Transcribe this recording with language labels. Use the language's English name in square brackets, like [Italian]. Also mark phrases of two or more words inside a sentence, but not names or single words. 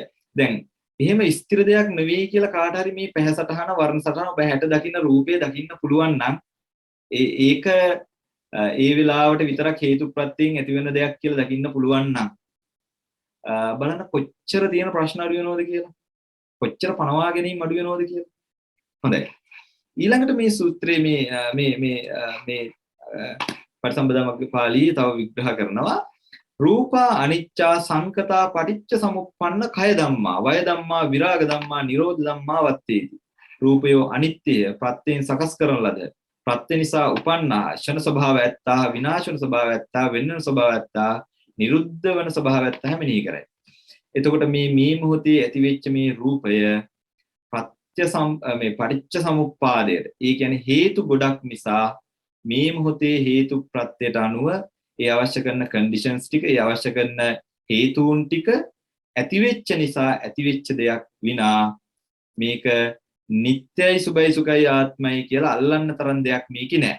[Sinhala] දැන් එහෙම ස්ථිර දෙයක් නෙවෙයි කියලා කාට හරි මේ පැහැ සටහන වර්ණ සටහන ඔබ හැට දකින්න රූපය දකින්න පුළුවන් නම් ඒක ඒ වෙලාවට විතරක් හේතු ප්‍රත්‍යයෙන් ඇති වෙන දෙයක් කියලා දකින්න පුළුවන් නම් බලන්න කොච්චර තියෙන ප්‍රශ්න අඩු වෙනවද කියලා. කොච්චර පනවා ගැනීම අඩු වෙනවද කියලා. හොඳයි. ඊළඟට මේ සූත්‍රයේ මේ පටිසම්භිදා මග්ගපාළී තව විග්‍රහ කරනවා [Pali] රූපා අනිච්චා සංකතා පටිච්ච සමුප්පන්න කය ධම්මා වය ධම්මා විරාග ධම්මා නිරෝධ ධම්මා වත්තේති. [Sinhala] රූපයෝ අනිත්‍යය ප්‍රත්‍යයෙන් සකස් කරන ලද ප්‍රත්‍ය නිසා උපන්නා ෂණ ස්වභාව ඇත්තා විනාශ වෙන ස්වභාව ඇත්තා වෙන්නන ස්වභාව ඇත්තා නිරුද්ධ වෙන ස්වභාව ඇත්තා මෙනෙහි කරයි. එතකොට මේ මොහොතේ ඇතිවෙච්ච මේ රූපය මේ පටිච්ච සමුප්පාදයට ඒ කියන්නේ හේතු ගොඩක් නිසා මේ මොහොතේ හේතු ප්‍රත්‍යයට අනුව ඒ අවශ්‍ය කරන කන්ඩිෂන්ස් ටික ඒ අවශ්‍ය කරන හේතුන් ටික ඇතිවෙච්ච නිසා ඇතිවෙච්ච දෙයක් විනා මේක නිට්ටයයි සුභයි සුඛයි ආත්මයි කියලා අල්ලන්න තරම් දෙයක් මේකේ නෑ.